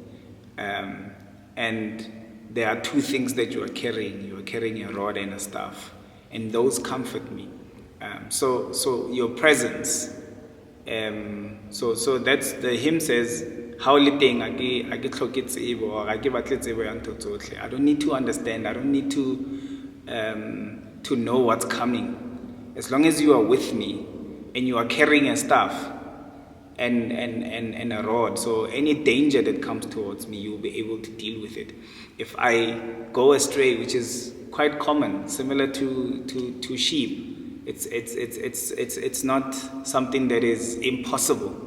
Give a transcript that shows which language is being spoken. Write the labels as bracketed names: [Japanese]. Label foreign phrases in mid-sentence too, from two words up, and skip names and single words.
[English] And there are two things that you are carrying. You are carrying a rod and a staff, and those comfort me. So your presence. So that's the hymn says, "How liteng I get tsebo, or I give tsebo ya ntho tsotlhe." I don't need to understand. I don't need to know what's coming. As long as you are with me and you are carrying a staff and a rod, so any danger that comes towards me, you will be able to deal with it. If I go astray, which is quite common, similar to sheep, it's not something that is impossible.